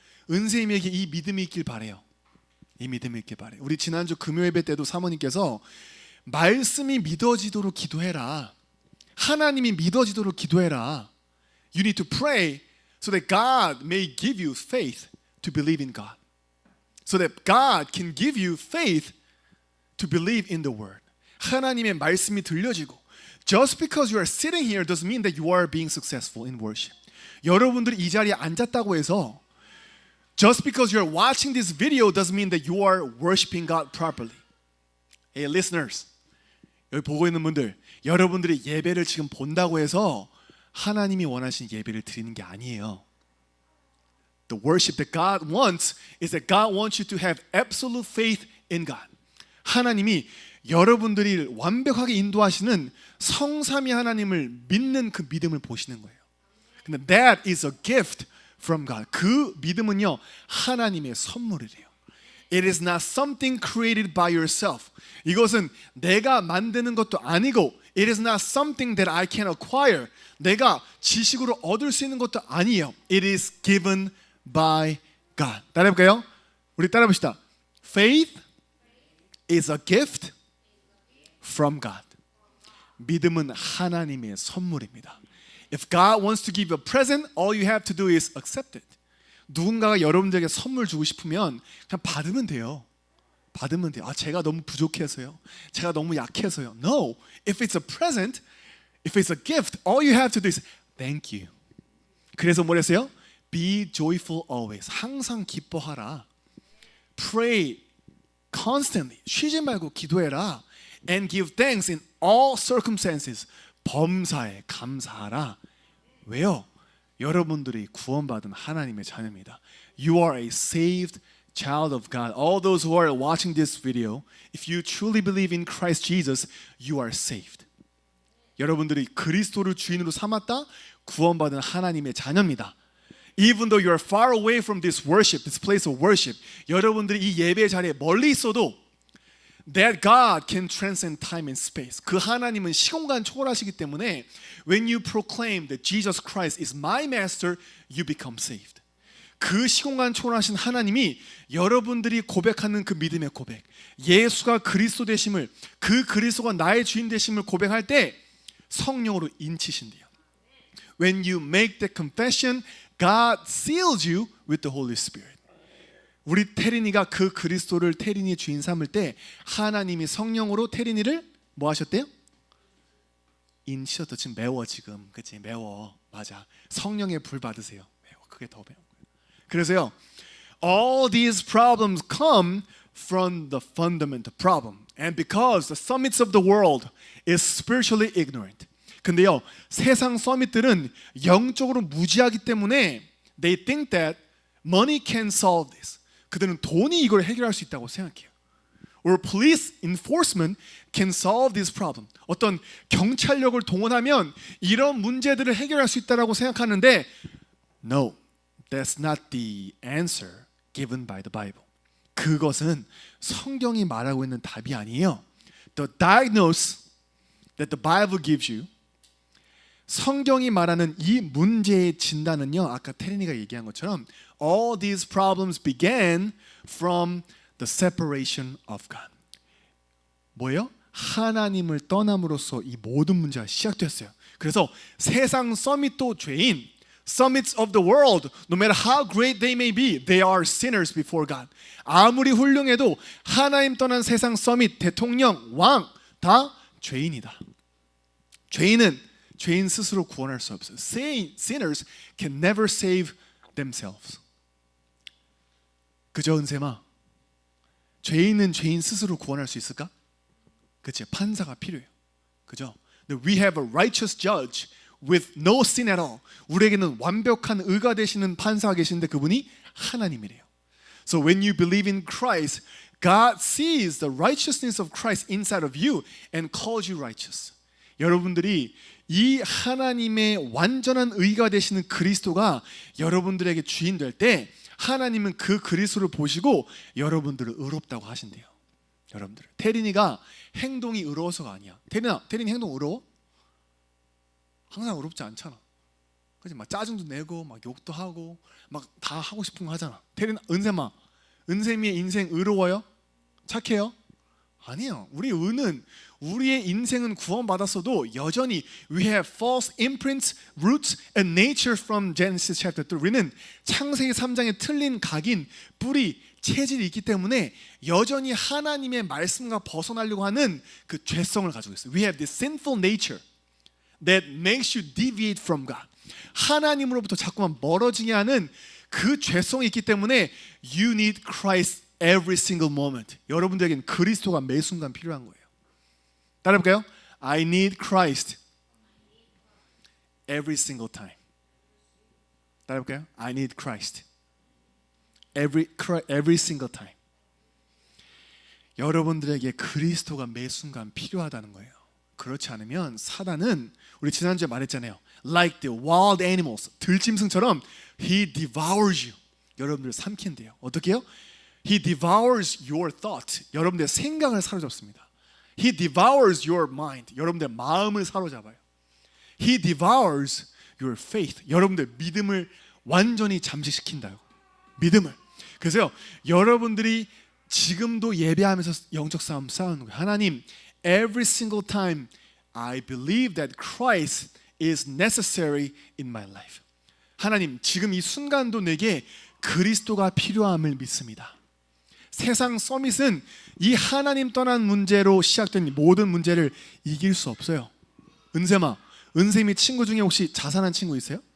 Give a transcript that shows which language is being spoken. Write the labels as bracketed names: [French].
[Korean] 은세님에게 이 믿음이 있길 바래요. 이 믿음이 있길 바래요. 우리 지난주 금요 예배 때도 사모님께서 말씀이 믿어지도록 기도해라. 하나님이 믿어지도록 기도해라. [English] You need to pray so that God may give you faith to believe in God. So that God can give you faith to believe in the word. [Korean] 하나님의 말씀이 들려지고 [English] Just because you are sitting here doesn't mean that you are being successful in worship. [Korean] 여러분들이 이 자리에 앉았다고 해서 [English] Just because you are watching this video doesn't mean that you are worshiping God properly. Hey listeners, [Korean] 여기 보고 있는 분들, 여러분들이 예배를 지금 본다고 해서 하나님이 원하시는 예배를 드리는 게 아니에요. [English] The worship that God wants is that God wants you to have absolute faith in God. [Korean] 하나님이 여러분들이 완벽하게 인도하시는 성삼위 하나님을 믿는 그 믿음을 보시는 거예요. 근데 [English] that is a gift from God. [Korean] 그 믿음은요, 하나님의 선물이래요. [English] It is not something created by yourself. [Korean] 이것은 내가 만드는 것도 아니고 [English] It is not something that I can acquire. [Korean] 내가 지식으로 얻을 수 있는 것도 아니에요. [English] It is given by God. [Korean] 따라해볼까요? 우리 따라해봅시다. [English] Faith is a gift from God. [Korean] 믿음은 하나님의 선물입니다. [English] If God wants to give you a present, all you have to do is accept it. [Korean] 누군가가 여러분들에게 선물 주고 싶으면 그냥 받으면 돼요. 받으면 돼요. 제가 너무 부족해서요. 제가 너무 약해서요. [English] No. If it's a present, if it's a gift, all you have to do is thank you. [Korean] 그래서 뭐랬어요? [English] Be joyful always. [Korean] 항상 기뻐하라. [English] Pray constantly. [Korean] 쉬지 말고 기도해라. [English] And give thanks in all circumstances. [Korean] 범사에 감사하라. 왜요? 여러분들이 구원받은 하나님의 자녀입니다. [English] You are a saved child of God. All those who are watching this video, if you truly believe in Christ Jesus, you are saved. [Korean] 여러분들이 그리스도를 주인으로 삼았다, 구원받은 하나님의 자녀입니다. [English] Even though you are far away from this worship, this place of worship, [Korean] 여러분들이 이 예배 자리에 멀리 있어도 [English] that God can transcend time and space. [Korean] 그 하나님은 시공간 초월하시기 때문에 [English] when you proclaim that Jesus Christ is my master, you become saved. [Korean] 그 시공간 초월하신 하나님이 여러분들이 고백하는 그 믿음의 고백, 예수가 그리스도 되심을, 그 그리스도가 나의 주인 되심을 고백할 때 성령으로 인치신대요. [English] When you make the confession, God seals you with the Holy Spirit. [Korean] 우리 태린이가 그 그리스도를 태린이 주인 삼을 때 하나님이 성령으로 태린이를 뭐 하셨대요? 인치셨다. 지금 매워 지금. 그치? 매워. 맞아. 성령의 불 받으세요. 매워. 그게 더 매워. 그래서요. [English] All these problems come from the fundamental problem. And because the summits of the world is spiritually ignorant. [Korean] 근데요. 세상 서밋들은 영적으로 무지하기 때문에 [English] They think that money can solve this. [Korean] 그들은 돈이 이걸 해결할 수 있다고 생각해요. [English] Or police enforcement can solve this problem. [Korean] 어떤 경찰력을 동원하면 이런 문제들을 해결할 수 있다고 생각하는데 [English] No, that's not the answer given by the Bible. [Korean] 그것은 성경이 말하고 있는 답이 아니에요. [English] The diagnosis that the Bible gives you, [Korean] 성경이 말하는 이 문제의 진단은요, 아까 테린이가 얘기한 것처럼 [English] all these problems began from the separation of God. [Korean] 뭐예요? 하나님을 떠남으로써 이 모든 문제가 시작됐어요. 그래서 세상 서밋도 죄인, [English] summits of the world, no matter how great they may be, they are sinners before God. [Korean] 아무리 훌륭해도 하나님 떠난 세상 서밋, 대통령, 왕 다 죄인이다. 죄인은 죄인 스스로 구원할 수 없어요. [English] Sinners can never save themselves. [Korean] 그죠, 은세마? 죄인은 죄인 스스로 구원할 수 있을까? 그치, 판사가 필요해요. 그죠? [English] We have a righteous judge with no sin at all. [Korean] 우리에게는 완벽한 의가 되시는 판사가 계신데 그분이 하나님이래요. [English] So when you believe in Christ, God sees the righteousness of Christ inside of you and calls you righteous. [Korean] 여러분들이 이 하나님의 완전한 의가 되시는 그리스도가 여러분들에게 주인 될 때 하나님은 그 그리스도를 보시고 여러분들을 의롭다고 하신대요. 여러분들, 태린이가 행동이 의로워서가 아니야. 태린이 행동 의로워? 항상 의롭지 않잖아. 그지? 막 짜증도 내고 막 욕도 하고 막 다 하고 싶은 거 하잖아. 은샘아, 은샘이의 인생 의로워요? 착해요? 아니에요. 우리의 인생은 구원받았어도 여전히 [English] we have false imprints, roots and nature from Genesis chapter 3. [Korean] 우리는 창세기 3장에 틀린 각인, 뿌리, 체질이 있기 때문에 여전히 하나님의 말씀과 벗어나려고 하는 그 죄성을 가지고 있어요. [English] We have this sinful nature that makes you deviate from God. [Korean] 하나님으로부터 자꾸만 멀어지게 하는 그 죄성이 있기 때문에 [English] you need Christ every single moment. [Korean] 여러분들에게는 그리스도가 매 순간 필요한 거예요. 따라해볼까요? [English] I need Christ every single time. [Korean] 따라해볼까요? [English] I need Christ every single time. [Korean] 여러분들에게 그리스도가 매 순간 필요하다는 거예요. 그렇지 않으면 사단은 우리 지난주에 말했잖아요. [English] Like the wild animals, [Korean] 들짐승처럼 [English] he devours you. [Korean] 여러분들을 삼킨대요. 어떻게 해요? [English] He devours your thought. [Korean] 여러분들의 생각을 사로잡습니다. [English] He devours your mind. [Korean] 여러분들의 마음을 사로잡아요. [English] He devours your faith. [Korean] 여러분들의 믿음을 완전히 잠식시킨다요. 믿음을. 그래서 여러분들이 지금도 예배하면서 영적 싸움 싸우는 거예요. [English] 하나님, every single time I believe that Christ is necessary in my life. [Korean] 하나님, 지금 이 순간도 내게 그리스도가 필요함을 믿습니다. 세상 서밋은 이 하나님 떠난 문제로 시작된 모든 문제를 이길 수 없어요. 은샘아, 은샘이 친구 중에 혹시 자살한 친구 있어요?